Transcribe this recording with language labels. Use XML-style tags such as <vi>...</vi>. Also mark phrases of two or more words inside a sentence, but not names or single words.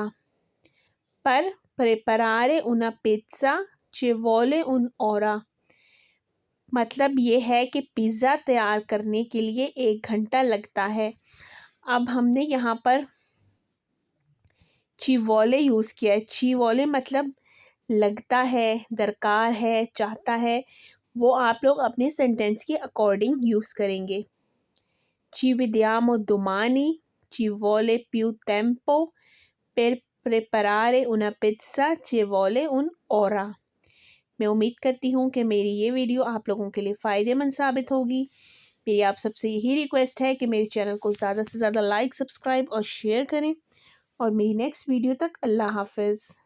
<it>Per preparare una pizza ci vuole un'ora.</it> <ur>مطلب یہ ہے کہ پیزا تیار کرنے کے لیے 1 گھنٹہ لگتا ہے. اب ہم نے یہاں پر</ur> <it>ci vuole</it> <ur>یوز کیا ہے.</ur> <it>ci vuole</it> <ur>مطلب لگتا ہے، درکار ہے، چاہتا ہے. وہ آپ لوگ اپنے سینٹینس کے اکارڈنگ یوز کریں گے.</ur> <it>Ci vediamo domani. Ci vuole più tempo per preparare una pizza. Ci vuole un'ora.</it> <ur>میں امید کرتی ہوں کہ میری یہ ویڈیو آپ لوگوں کے لیے فائدہ مند ثابت ہوگی. میری آپ سب سے یہی ریکویسٹ ہے کہ میرے چینل کو زیادہ سے زیادہ لائک، سبسکرائب اور شیئر کریں. اور میری نیکسٹ ویڈیو تک اللہ حافظ.</ur>